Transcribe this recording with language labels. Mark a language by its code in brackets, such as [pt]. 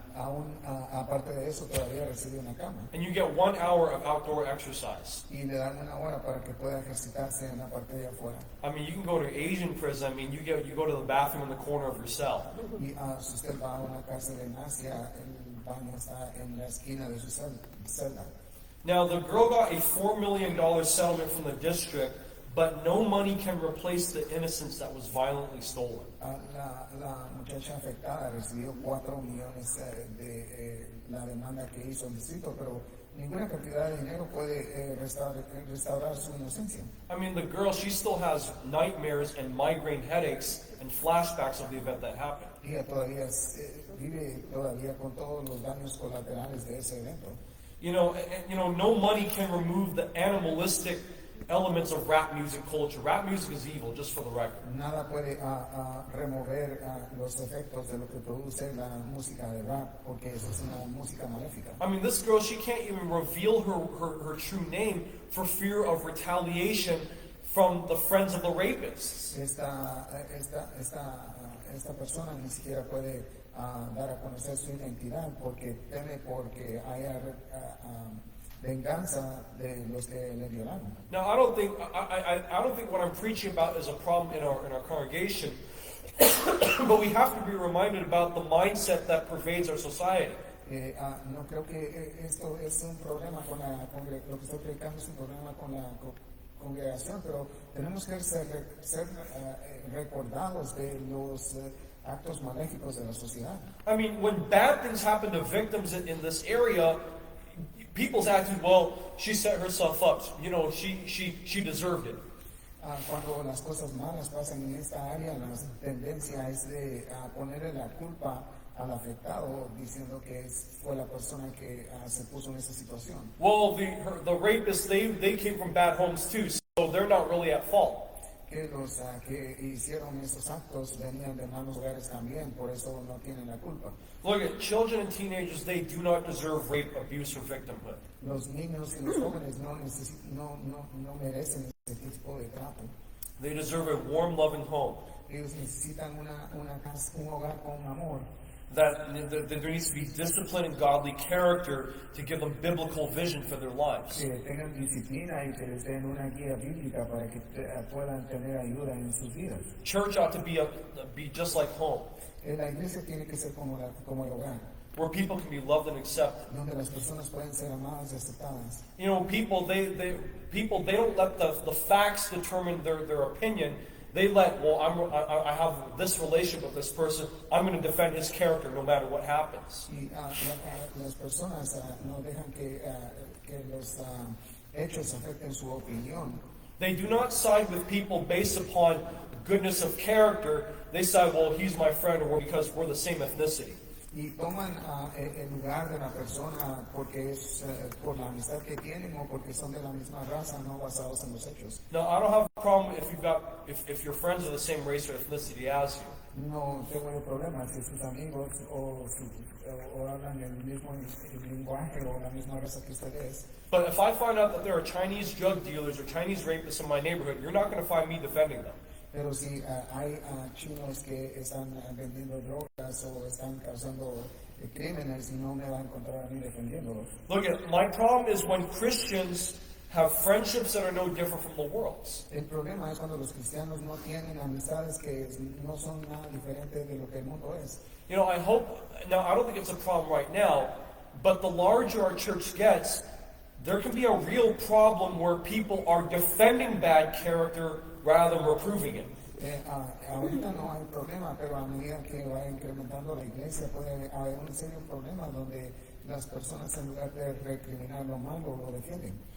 [es] Aún aparte de eso todavía recibe una cama. [en] And you get 1 hour of outdoor exercise. [es] Y le dan 1 hora para que pueda ejercitarse en la parte de afuera. [en] I mean, you can go to Asian prison. I mean, you go to the bathroom in the corner of your cell. [es] Y si usted va a una cárcel en Asia, el campaña está en la esquina de su celda. [en] Now, the girl got a $4 million settlement from the district, but no money can replace the innocence that was violently stolen. [es] La muchacha afectada recibió 4 millones de la demanda que hizo el distrito, pero ninguna cantidad de dinero puede restaurar su inocencia. [en] I mean, the girl, she still has nightmares and migraine headaches and flashbacks of the event that happened. [es] Ella todavía vive todavía con todos los daños colaterales de ese evento. [en] You know, no money can remove the animalistic elements of rap music culture. Rap music is evil, just for the record. [es] Nada puede remover los efectos de lo que produce la música de rap, porque eso es una música maléfica. [en] I mean, this girl, she can't even reveal her true name for fear of retaliation from the friends of the rapists. [es] Esta persona ni siquiera puede dar a conocer su identidad porque teme porque haya venganza de los que le violaron. [en] Now, I don't think what I'm preaching about is a problem in our congregation, but we have to be reminded about the mindset that pervades our society. [es] No creo que esto es un problema con lo que estoy predicando es un problema con la congregación, pero tenemos que ser recordados de los actos maléficos de la sociedad. [en] I mean, when bad things happen to victims in this area, people's attitude, well, she set herself up. You know, she deserved it. [es] Cuando las cosas malas pasan en esta área, la tendencia es de ponerle la culpa al afectado, diciendo que fue la persona que se puso en esa situación. [en] Well, the rapists, they came from bad homes too, so they're not really at fault. [es] Que los que hicieron esos actos venían de malos hogares también, por eso no tienen la culpa. [en] Look at children and teenagers, they do not deserve rape, abuse, or victimhood. [es] Los niños y los jóvenes no merecen ese tipo de trato. [en] They deserve a warm, loving home. [es] Ellos necesitan un hogar con amor. [en] That there needs to be discipline and godly character to give them biblical vision for their lives. [es] Que tengan disciplina y que les den una guía bíblica para que puedan tener ayuda en sus vidas. [en] Church ought to be just like home, [es] La iglesia tiene que ser como el hogar, [en] where people can be loved and accepted. [es] donde las personas pueden ser amadas y aceptadas. [en] You know, people they don't let the facts determine their opinion. They let, well, I have this relationship with this person. I'm going to defend his character no matter what happens. [es] Y las personas no dejan que los hechos afecten su opinión. [en] They do not side with people based upon goodness of character. They side, well, he's my friend, or because we're the same ethnicity. [es] Y toman el lugar de la persona porque es por la amistad que tienen o porque son de la misma raza, no basados en los hechos. [en] No, I don't have a problem if your friends are the same race or ethnicity as you. [es] No tengo problema si sus amigos o hablan el mismo lenguaje o la misma raza que ustedes. [en] But if I find out that there are Chinese drug dealers or Chinese rapists in my neighborhood, you're not going to find me defending them. [es] Pero si hay chinos que están vendiendo drogas o están causando crímenes, no me va a encontrar a mí defendiéndolos. [en] Look, my problem is when Christians have friendships that are no different from the world's. [es] El problema es cuando los cristianos no tienen amistades que no son nada diferentes de lo que el mundo es. [en] You know, I don't think it's a problem right now, but the larger our church gets, there can be a real problem where people are defending bad character rather than reproving it. [es] Ahorita no hay problema, pero a medida que va incrementando la iglesia puede haber un serio problema donde las personas en lugar de recriminar lo malo lo defienden.